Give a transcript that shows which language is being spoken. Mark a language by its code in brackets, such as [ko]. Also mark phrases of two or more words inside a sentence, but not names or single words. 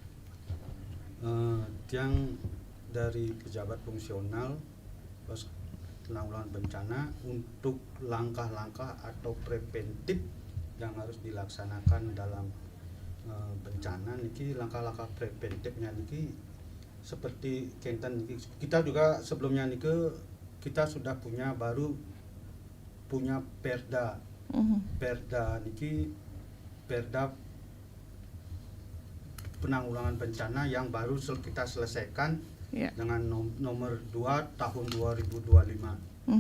[id] Yang dari pejabat fungsional penanggulangan bencana untuk langkah-langkah atau preventif yang harus dilaksanakan dalam bencana niki, langkah-langkah preventifnya niki seperti [ban] kenten niki, [id] kita juga sebelumnya niki kita sudah punya perda. Perda niki perda penanggulangan bencana yang baru kita selesaikan dengan nomor 2 tahun 2025.